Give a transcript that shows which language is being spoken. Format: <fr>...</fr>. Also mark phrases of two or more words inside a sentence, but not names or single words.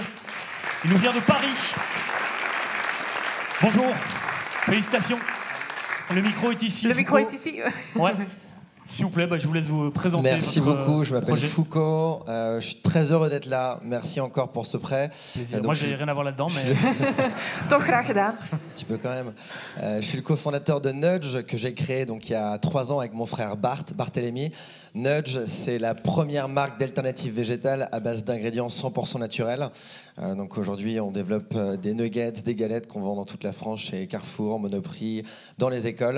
<fr>Il nous vient de Paris. Bonjour, félicitations. Le micro est ici. Le micro est ici. Ouais. S'il vous plaît, je vous laisse vous présenter. Merci votre beaucoup, je m'appelle projet. Foucault, je suis très heureux d'être là, merci encore pour ce prêt. Moi, j'ai rien à voir là-dedans, mais...</fr> <nl>Toch graag gedaan.</nl> <fr>Un petit peu quand même. Je suis le cofondateur de Nudge, que j'ai créé donc, il y a 3 ans avec mon frère Barthélémy. Nudge, c'est la première marque d'alternatives végétales à base d'ingrédients 100% naturels. Donc aujourd'hui, on développe des nuggets, des galettes qu'on vend dans toute la France chez Carrefour, Monoprix, dans les écoles.</fr>